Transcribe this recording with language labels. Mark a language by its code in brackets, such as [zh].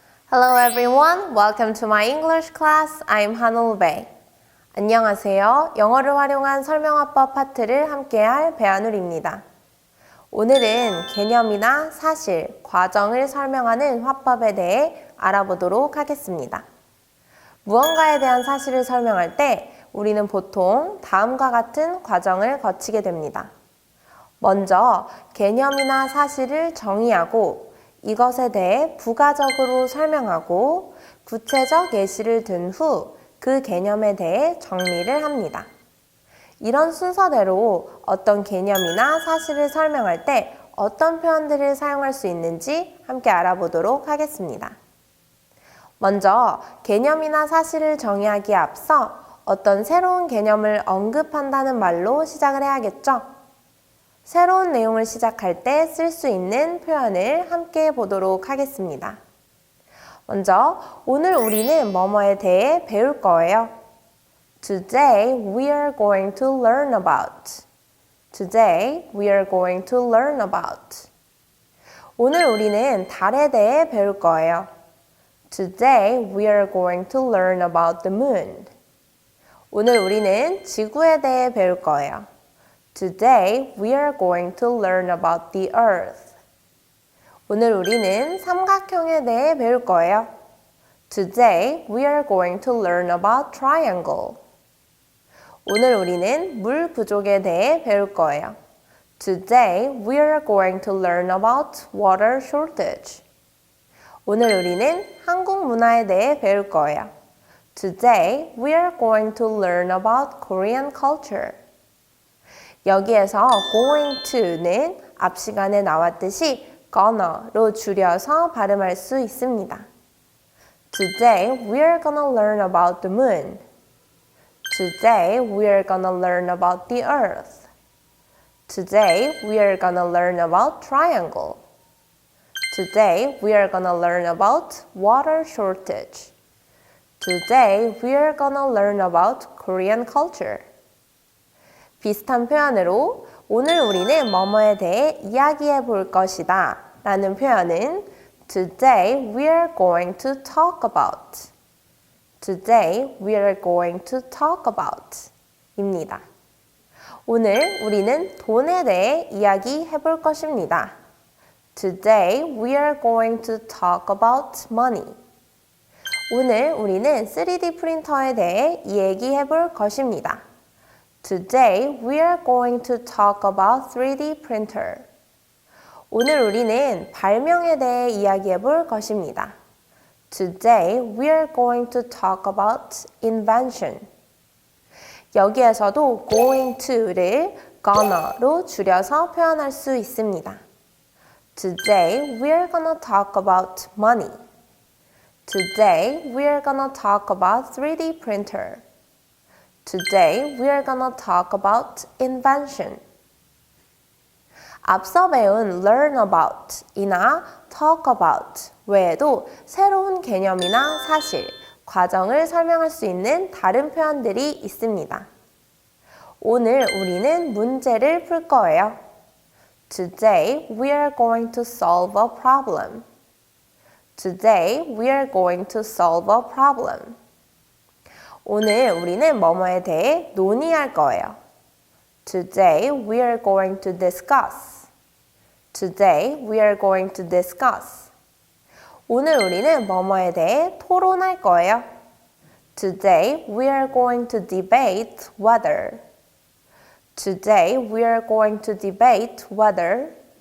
[en] Hello everyone, welcome to my English class. I'm Hanul Bae. [ko] 안녕하세요. 영어를 활용한 설명화법 파트를 함께할 배한울입니다. 오늘은 개념이나 사실, 과정을 설명하는 화법에 대해 알아보도록 하겠습니다. 무언가에 대한 사실을 설명할 때 우리는 보통 다음과 같은 과정을 거치게 됩니다. 먼저 개념이나 사실을 정의하고 이것에 대해 부가적으로 설명하고 구체적 예시를 든 후 그 개념에 대해 정리를 합니다. 이런 순서대로 어떤 개념이나 사실을 설명할 때 어떤 표현들을 사용할 수 있는지 함께 알아보도록 하겠습니다. 먼저 개념이나 사실을 정의하기에 앞서 어떤 새로운 개념을 언급한다는 말로 시작을 해야겠죠? 새로운 내용을 시작할 때 쓸 수 있는 표현을 함께 보도록 하겠습니다. 먼저 오늘 우리는 뭐뭐에 대해 배울 거예요. [en] Today we are going to learn about. Today we are going to learn about. [ko] 오늘 우리는 달에 대해 배울 거예요. [en] Today we are going to learn about the moon. [ko] 오늘 우리는 지구에 대해 배울 거예요. [en] Today we are going to learn about the earth. [ko] 오늘 우리는 삼각형에 대해 배울 거예요. [en] Today we are going to learn about triangle. [ko] 오늘 우리는 물 부족에 대해 배울 거예요. [en] Today we are going to learn about water shortage. [ko] 오늘 우리는 한국 문화에 대해 배울 거예요. [en] Today we are going to learn about Korean culture. [ko] 여기에서 going to는 앞 시간에 나왔듯이 gonna로 줄여서 발음할 수 있습니다. [en] Today we are gonna learn about the moon. Today we are gonna learn about the earth. Today we are gonna learn about triangle. Today we are gonna learn about water shortage. Today we are gonna learn about Korean culture. [ko] 비슷한 표현으로 오늘 우리는 뭐뭐에 대해 이야기해 볼 것이다 라는 표현은 [en] Today we are going to talk about. Today we are going to talk about [ko] 입니다. 오늘 우리는 돈에 대해 이야기해 볼 것입니다. [en] Today we are going to talk about money. [ko] 오늘 우리는 3D 프린터에 대해 이야기해 볼 것입니다. [en] Today we are going to talk about 3D printer. [ko] 오늘 우리는 발명에 대해 이야기해 볼 것입니다. [en] Today we are going to talk about invention. [ko] 여기에서도 going to를 gonna로 줄여서 표현할 수 있습니다. [en] Today we are gonna talk about money. Today we are gonna talk about 3D printer. Today we are gonna talk about invention. [ko] 앞서 배운 learn about 이나 talk about 외에도 새로운 개념이나 사실, 과정을 설명할 수 있는 다른 표현들이 있습니다. 오늘 우리는 문제를 풀 거예요. [en] Today we are going to solve a problem. Today we are going to solve a problem. [ko] 오늘 우리는 뭐뭐에 대해 논의할 거예요. [en] Today we are going to discuss. Today we are going to discuss. [ko] 오늘 우리는 뭐뭐에 대해 토론할 거예요. [en] Today we are going to debate whether. Today we are going to debate whether.